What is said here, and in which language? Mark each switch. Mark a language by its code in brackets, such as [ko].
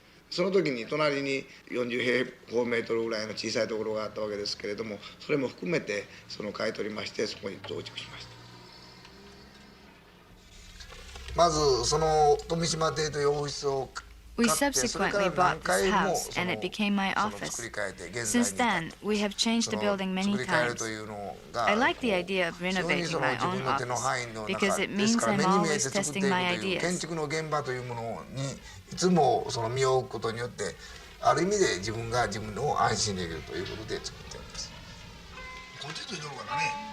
[ja] その時に隣に40平方メートルぐらいの小さいところがあったわけですけれども、それも含めてその買い取りましてそこに増築しました。まずその富島邸というオフィスを [en] We subsequently bought this house, and it became my office. Since then, we have changed the building many times. I like the idea of renovating my own office because it means I'm always testing my ideas. [ja] 建築の現場というものにいつもその身を置くことによって、ある意味で自分が自分を安心できるということで作っています。こっちついてるからね。